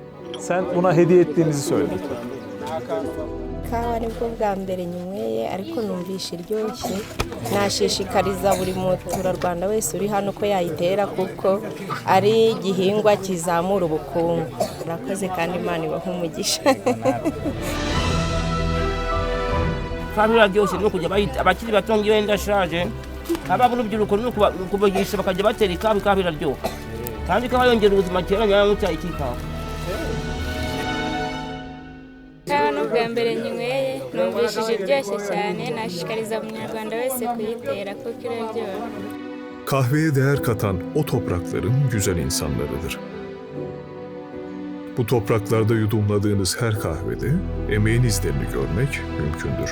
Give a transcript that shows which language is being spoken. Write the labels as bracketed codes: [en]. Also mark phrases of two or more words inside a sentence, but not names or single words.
[tr] Sen buna hediye ettiğinizi söyle. [rw] Kawa nibwo bwa mbere nyinyweye ariko numvisha iryoshye, nashishikariza buri muturarwanda wese uri hano ko yayitera kuko ari igihingwa kizamura ubukungu. Murakoze kandi Imana ibahe umugisha. Kahve iraryoshye no kujya abakiri bato ngiwe ndashaje aba urubyiruko no kubagisha bakajya batera kahve iraryoha kandi ikaba yongera ubuzima kera nyayo cyayi kikawa. Kawa n'ubwa mbere nyinyweye numvishije iryoshye cyane, nashishikariza umunyarwanda wese kuyitera kuko iraryoha. [tr] Kahveye değer katan o toprakların güzel insanlarıdır. Bu topraklarda yudumladığınız her kahvede emeğin izlerini görmek mümkündür.